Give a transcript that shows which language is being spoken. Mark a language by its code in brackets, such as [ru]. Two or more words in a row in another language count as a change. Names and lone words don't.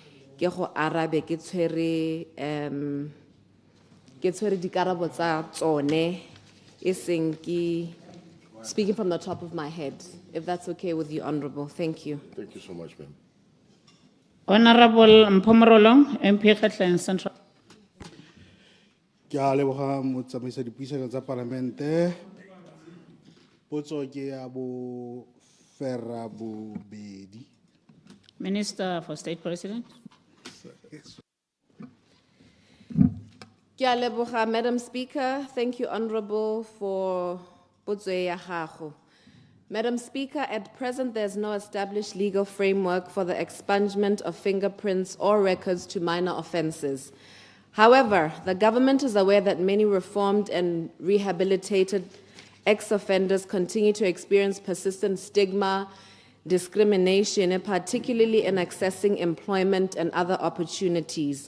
[en] Speaking from the top of my head, if that's okay with you, Honourable. Thank you. Thank you so much, ma'am. Honourable Mpomorolong, MP Kgatleng Central. [tn] Ke a leboga motsamaisi dipuisano tsa Palamente. Potso ke ya bo fera bobedi. [en] Minister for State President. [tn] Ke a leboga, [en] Madam Speaker. Thank you, Honorable, for [tn] potso ya gago. [en] Madam Speaker, at present there's no established legal framework for the expungement of fingerprints or records to minor offenses. However, the government is aware that many reformed and rehabilitated ex-offenders continue to experience persistent stigma, discrimination, and particularly in accessing employment and other opportunities.